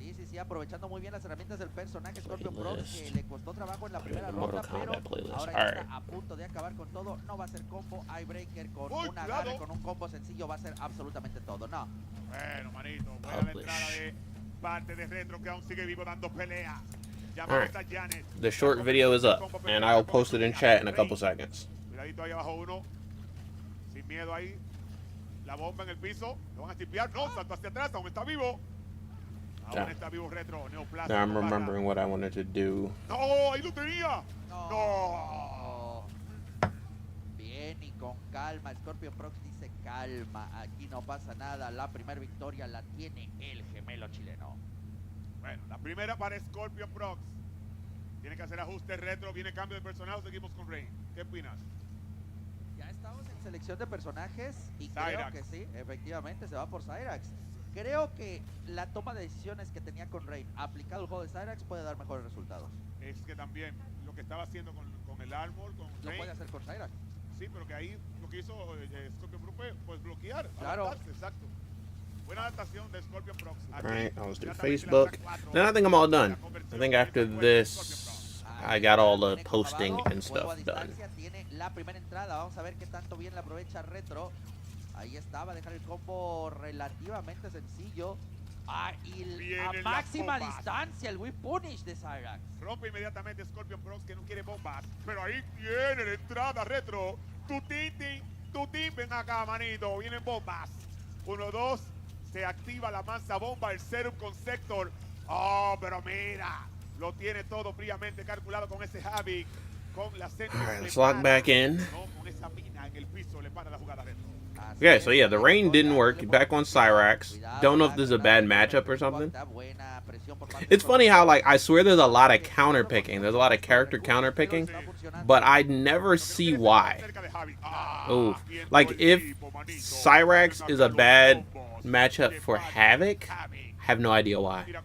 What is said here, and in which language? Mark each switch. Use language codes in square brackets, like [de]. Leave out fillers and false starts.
[es] Sí, aprovechando muy bien las herramientas del personaje ScorpionProcs, que le costó trabajo en la primera ronda, pero ahora ya está a punto de acabar con todo. No va a ser combo, Eyebreaker con un agarre, con un combo sencillo va a ser absolutamente todo, no. Bueno, manito, buena la entrada de parte de Retro que aún sigue vivo dando pelea. [en] Alright, the short video is up, and I'll post it in chat in a couple seconds. [es] Cuidadito ahí abajo uno. Sin miedo ahí. La bomba en el piso. Lo van a chipear. No, saltó hacia atrás. Aún está vivo. Aún está vivo Retro. Neoplasma. [en] Now I'm remembering what I wanted to do. [es] No, ahí lo tenía. No. Bien y con calma. ScorpionProcs dice calma. Aquí no pasa nada. La primera victoria la tiene el gemelo chileno. Bueno, la primera para ScorpionProcs. Tiene que hacer ajustes Retro. Viene cambio de personaje. Seguimos con Rey. ¿Qué opinas? Ya estamos en selección de personajes y Cyrax. creo que sí, efectivamente se va por Cyrax. Creo que la toma de decisiones que tenía con Rain aplicado al juego de Cyrax puede dar mejores resultados. Es que también lo que estaba haciendo con el Armor, con Lo Rey. puede hacer con Cyrax. Sí, pero que ahí lo que hizo ScorpionProcs fue pues, bloquear. Claro. Adaptarse, exacto. Buena adaptación de ScorpionProcs. [en] Alright, I was doing Facebook. Then I think I'm all done. I think after this, I got all the posting and stuff done. [es] Tiene la primera entrada, vamos a ver qué tanto bien la aprovecha Retro. Ahí estaba, dejar el combo relativamente sencillo. Y a máxima distancia el Whip Punish de Cyrax. Rompe inmediatamente ScorpionProcs que no quiere bombas. Pero ahí tiene la entrada Retro. Tu team, ven acá, manito. Vienen bombas. 1-2. Se activa la mansa bomba, el serum con Sector. Oh, pero mira. Lo tiene todo fríamente calculado con ese Havoc. Con la [en] Alright, let's log back in. [es] No, con esa mina en el piso le para la jugada Retro. [en] Okay, so yeah, the rain didn't work. Back on Cyrax. Don't know if this is a bad matchup or something. It's funny how, like, I swear there's a lot of counter picking. There's a lot of character counter picking, but I never see why. Ooh, like if Cyrax is a bad matchup for Havoc, I have no idea why.